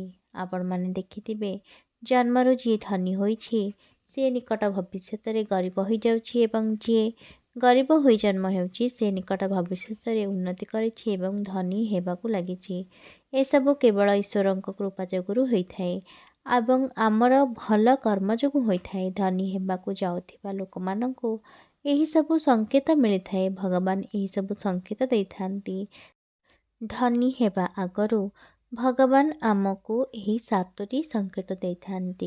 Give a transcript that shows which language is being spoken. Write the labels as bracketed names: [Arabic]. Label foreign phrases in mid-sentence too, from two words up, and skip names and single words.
[Odia] ଆପଣ ମାନେ ଦେଖିଥିବେ ଜନ୍ମରୁ ଯିଏ ଧନୀ ହୋଇଛି ସେ ନିକଟ ଭବିଷ୍ୟ ରେ ଗରିବ ହୋଇ ଯାଉଛି ଏବଂ ଯିଏ ଗରିବ ହୋଇ ଜନ୍ମ ହେଉଛି ସେ ନିକଟ ଭବିଷ୍ୟ ରେ ଉନ୍ନତି କରୁଛି ଏବଂ ଧନୀ ହେବାକୁ ଲାଗୁଛି। ଏ ସବୁ କେବଳ ଈଶ୍ୱରଙ୍କ କୃପା ଯୋଗୁଁ ହୋଇଥାଏ ଏବଂ ଆମର ଭଲ କର୍ମ ଯୋଗୁଁ ହୋଇଥାଏ। ଧନୀ ହେବାକୁ ଯାଉଥିବା ଲୋକମାନଙ୍କୁ ଏହି ସବୁ ସଂକେତ ମିଳିଥାଏ। ଭଗବାନ ଏହି ସବୁ ସଂକେତ ଦେଇଥାନ୍ତି। ଧନୀ ହେବା ଆଗରୁ ଭଗବାନ ଆମକୁ ଏହି 7ଟି ସଂକେତ ଦେଇଥାନ୍ତି।